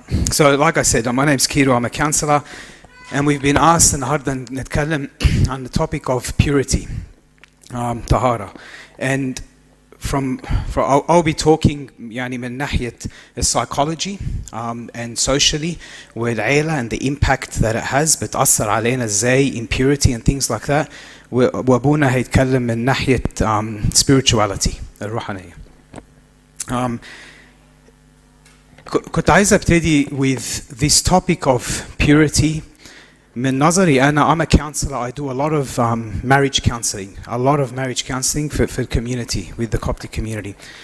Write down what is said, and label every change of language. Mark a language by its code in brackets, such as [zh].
[en] So like I said, my name's Kiro, I'm a counselor, and we've been asked [ar] النهارده نتكلم [en] on the topic of purity, [ar] طهارة. [en] And I'll be talking [ar] من ناحية [en] psychology and socially [ar] والعيلة [en] and the impact that it has [ar] بتأثر علينا ازاي, [en] impurity and things like that. [ar] وابونا هيتكلم من ناحية [en] spirituality [ar] الروحانية. كنت عايز ابتدي [en] with this topic of purity. [ar] من نظري أنا, [en] I'm a counselor. I do a lot of marriage counseling, for the community, with the Coptic community.